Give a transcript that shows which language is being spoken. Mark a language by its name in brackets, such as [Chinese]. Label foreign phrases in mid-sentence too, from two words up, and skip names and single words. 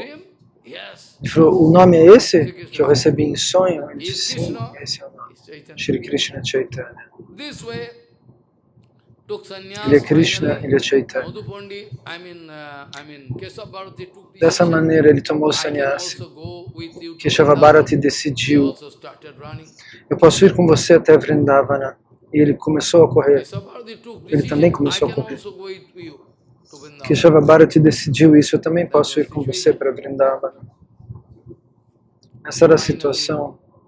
[Portuguese] Ele falou, o nome é esse que eu recebi em sonho? Ele disse, sim, esse é o nome. Shri Krishna Chaitanya. Ele é Krishna, ele é Chaitanya. Dessa maneira ele tomou o sannyasa. Keshava Bharati decidiu, eu posso ir com você até Vrindavana. E ele começou a correr. Ele também começou a correr. Keshava Bharati decidiu isso, eu também posso ir com você para Vrindavana. Essa era a situação.